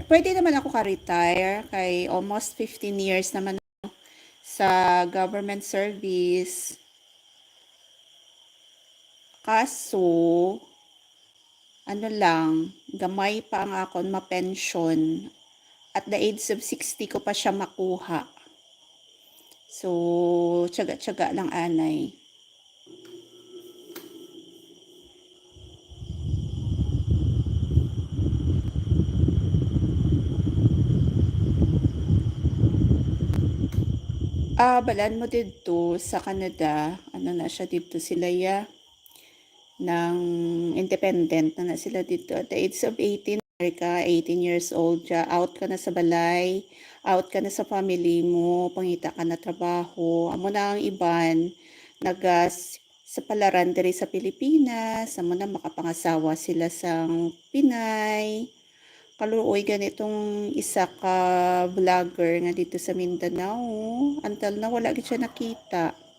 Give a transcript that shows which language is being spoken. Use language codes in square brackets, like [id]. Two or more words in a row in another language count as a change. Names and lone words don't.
[hil] Pwede naman ako ka-retire kay [en] almost 15 years [hil] naman sa [en] government service. [hil] Kaso, ano lang, gamay pa ang akon ma-pension. [en] At the age of 60 [hil] ko pa siya makuha. So, tiyaga-tiyaga lang anay. Balaan mo dito sa Canada, ano na siya dito sila ng independent na sila dito [en] at the age of 18 [hil] ka [en] 18 years old [hil] siya, out ka na sa balay, out ka na sa family mo, pangita ka na trabaho, amo na ang iban nagas sa palaran diri sa Pilipinas, amo na makapangasawa sila sa Pinay. Kaluoy ganitong isa ka vlogger nga dito sa Mindanao, until na wala gid siya nakita.